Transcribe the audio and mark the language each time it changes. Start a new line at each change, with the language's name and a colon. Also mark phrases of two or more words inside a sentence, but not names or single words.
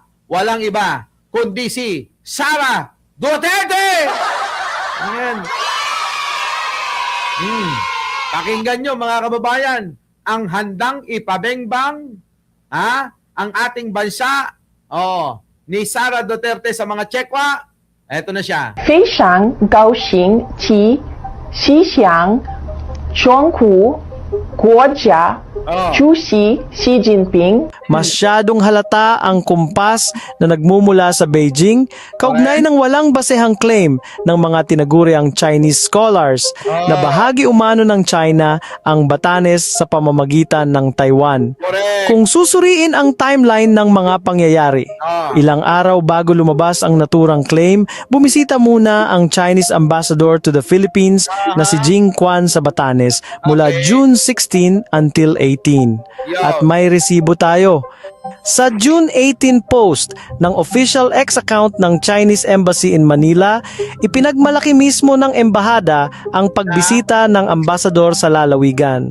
Filipino: Walang iba, kundi si Sara Duterte! Ayan. Pakinggan nyo mga kababayan, ang handang ipabengbang ang ating bansa ni Sara Duterte sa mga Chekwa. Eto na siya.
Chinese: 非常高兴及希想中国国家主席习近平
Filipino: Masyadong halata ang kumpas na nagmumula sa Beijing kaugnay ng walang basehang claim ng mga tinaguriang
English: Chinese scholars
Filipino: na bahagi umano ng China ang Batanes sa pamamagitan ng Taiwan. Correct. Kung susuriin ang timeline ng mga pangyayari, ilang araw bago lumabas ang naturang claim, bumisita muna ang
English: Chinese ambassador to the Philippines
Filipino: na si Jing Quan sa Batanes mula June 16 until 18. At may resibo tayo. Sa June 18 post ng
English: official X account
Filipino: ng Chinese Embassy in Manila, ipinagmalaki mismo ng embahada ang pagbisita ng ambasador sa lalawigan.